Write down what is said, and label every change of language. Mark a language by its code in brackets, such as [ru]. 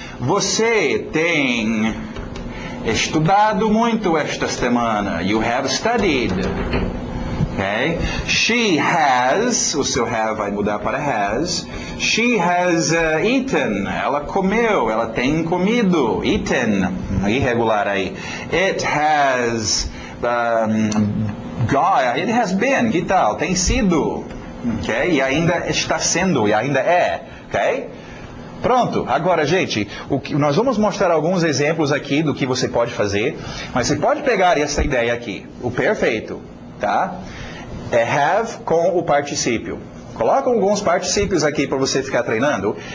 [pt] Você tem estudado muito esta semana. [en] You have studied. Okay? She has, [pt] o seu have vai mudar para has. [en] She has eaten. [pt] Ela comeu, ela tem comido. Eaten, irregular aí. [en] It has it has been, [pt] que tal? Tem sido. Okay? E ainda está sendo, e ainda é. Okay? Pronto, agora gente, nós vamos mostrar alguns exemplos aqui do que você pode fazer, mas você pode pegar essa ideia aqui, o perfeito, tá? É have com o particípio. Coloca alguns particípios aqui para você ficar treinando.